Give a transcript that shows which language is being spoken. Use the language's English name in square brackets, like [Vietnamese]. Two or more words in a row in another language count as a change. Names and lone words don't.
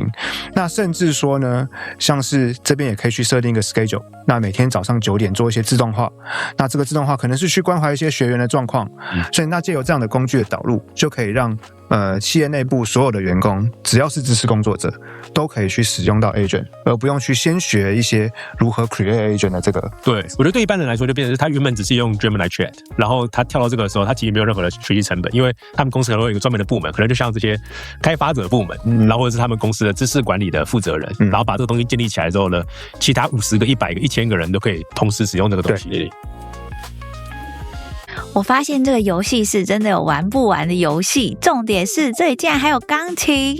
[Chinese] 那甚至說呢，像是這邊也可以去設定一個 schedule， 那每天早上9點做一些自動化。那這個自動化可能是去關懷一些學員的狀況，所以那藉由這樣的工具的導入，就可以讓企業內部所有的員工，只要是知識工作者，都可以去使用到 agent， 而不用去先學一些如何 [English] create agent [Chinese] 的這个。对，我觉得对一般人来说，就变成是他原本只是用 Gemini Chat，然後他跳到這個的時候，他其實沒有任何的學習成本，因為他們公司可能會有一個專門的部門，可能就像這些開發者部門，然後或者是他們公司的知識管理的負責人，然後把這個東西建立起來之後呢，其他50個、100個、1000個人都可以同時使用這個東西。我發現這個遊戲室真的有玩不完的遊戲，重點是這裡竟然還有鋼琴。